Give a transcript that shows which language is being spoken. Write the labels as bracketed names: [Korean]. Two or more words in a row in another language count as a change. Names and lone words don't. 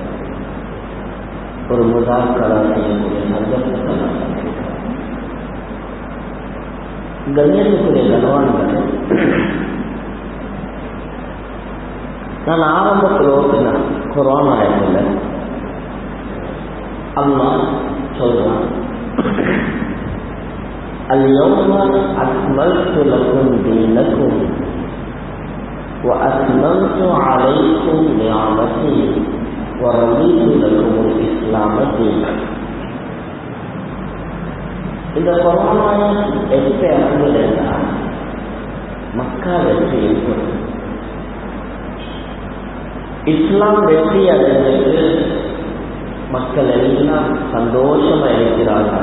[Tamil] ஒரு முதாக்கரா செய்யக்கூடிய சந்தர்ப்பத்தை கண்ணியத்துக்குரிய கனவான்களே, நான் ஆரம்பத்தில் ஓட்டின குர்ஆன் ஆயத்தில் அல்லாஹ் சொல்றான், [Arabic] اليوم أكملت لكم دينكم وأتممت عليكم نعمتي ورضيت لكم الإسلام دينا. [Tamil] இந்த குர்ஆன் ஆயத் எப்ப இறங்குதுன்னா மக்கா வெற்றி ஏற்படும். இஸ்லாம் வெற்றி அடைந்தது மக்கள் எல்லாம் சந்தோஷமா இருக்கிறார்கள்.